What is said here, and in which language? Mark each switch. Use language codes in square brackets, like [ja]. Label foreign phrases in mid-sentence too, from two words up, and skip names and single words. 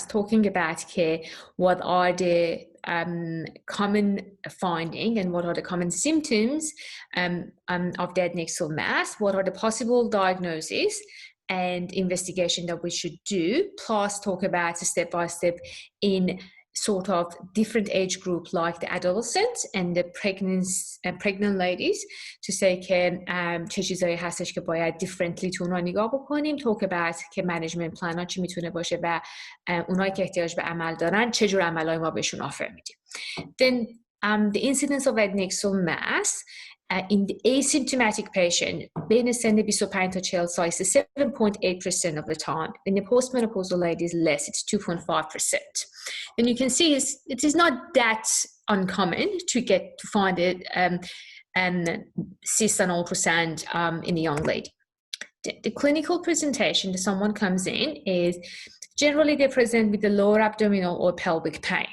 [en] talking about what are the common finding and what are the common symptoms of the adnexal mass, what are the possible diagnoses and investigation that we should do, plus talk about step-by-step in sort of different age group like the adolescents and the pregnant ladies to say [fa] که چه چیزایی هستش که باید differently تو اونها نگاه بکنیم. [en] talk about [fa] که [en] management plan [fa] ها چی میتونه باشه و اونایی که احتیاج به عمل دارن چه جور عملایی ما بهشون آفر میدیم. [en] Then the incidence of adnexal mass in the asymptomatic patient [fa] بین سن 25 تا 40 سال [en] 7.8% of the time. In the postmenopausal ladies less, it's 2.5%. And you can see it is not that uncommon to find it cyst and ultrasound in a young lady. The clinical presentation that someone comes in is generally they present with the lower abdominal or pelvic pain.